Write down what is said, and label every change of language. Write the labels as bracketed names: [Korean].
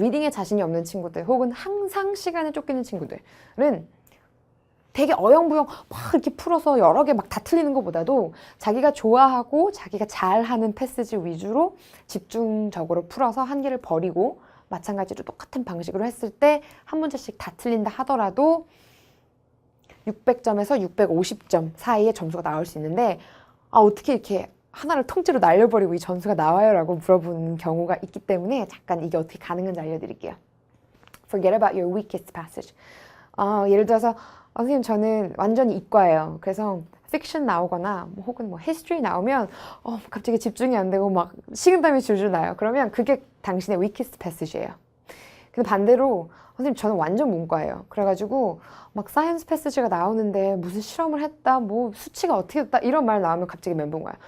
[Korean] 리딩에 자신이 없는 친구들 혹은 항상 시간에 쫓기는 친구들은 되게 어영부영 막 이렇게 풀어서 여러 개 막 다 틀리는 것보다도 자기가 좋아하고 자기가 잘하는 패시지 위주로 집중적으로 풀어서 한 개를 버리고, 마찬가지로 똑같은 방식으로 했을 때 한 문제씩 다 틀린다 하더라도 600점에서 650점 사이의 점수가 나올 수 있는데 어떻게 이렇게 하나를 통째로 날려버리고 이 점수가 나와요? 라고 물어보는 경우가 있기 때문에 잠깐 이게 어떻게 가능한지 알려드릴게요. [English] Forget about your weakest passage. [Korean] 예를 들어서 선생님 저는 완전히 이과예요. 그래서 픽션 나오거나 혹은 히스토리 나오면 갑자기 집중이 안 되고 막 식은땀이 줄줄 나요. 그러면 그게 당신의 weakest passage예요. 근데 반대로 선생님 저는 완전 문과예요. 그래가지고 막 사이언스 패시지가 나오는데 무슨 실험을 했다, 뭐 수치가 어떻게 됐다 이런 말 나오면 갑자기 멘붕 와요.